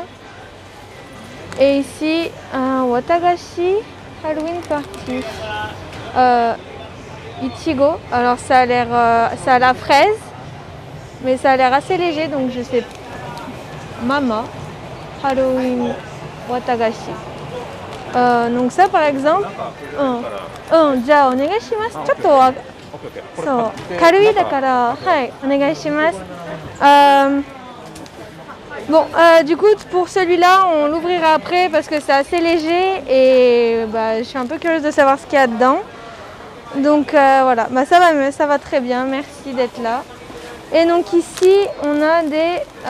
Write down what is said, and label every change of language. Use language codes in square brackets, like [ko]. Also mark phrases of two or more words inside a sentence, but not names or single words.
[fr] Et ici un watagashi [en] Halloween party. [fr] Ichigo. Alors ça a la fraise, mais ça a l'air assez léger, donc je sais. Mama Halloween watagashi. Donc ça par exemple. [ja] じゃあお願いします。ちょっとそう軽いだからはいお願いします。 [fr] Bon, du coup, pour celui-là, on l'ouvrira après parce que c'est assez léger et je suis un peu curieuse de savoir ce qu'il y a dedans. Donc voilà, ça va très bien, merci d'être là. Et donc ici, on a des...